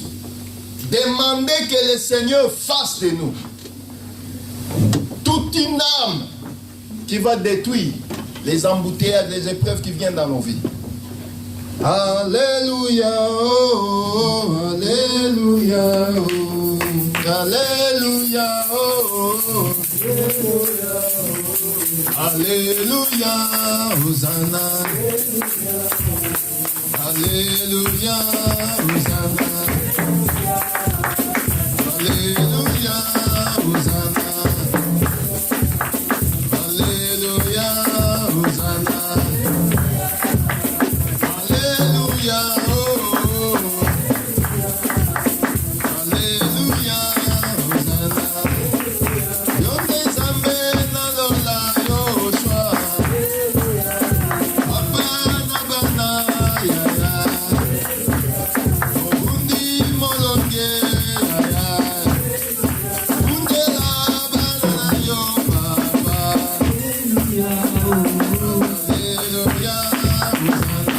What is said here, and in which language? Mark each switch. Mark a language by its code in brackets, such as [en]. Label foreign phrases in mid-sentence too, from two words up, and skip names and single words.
[fr] Demander que le Seigneur fasse de nous toute une âme qui va détruire les embouteillages, les épreuves qui viennent dans nos vies. Alléluia, oh, alléluia, oh, alléluia, oh, alléluia, oh, Alléluia, Hosanna. Alléluia, Hosanna. Alléluia, Hosanna. Alléluia, Hosanna. Alléluia, oh. Alléluia, Hosanna. [ln] Yonde Nzambe na lola Yoshua. Abana bana ya ya. Obundi molonge ya ya. Undela bana na yo baba. [fr] Alléluia, Hosanna.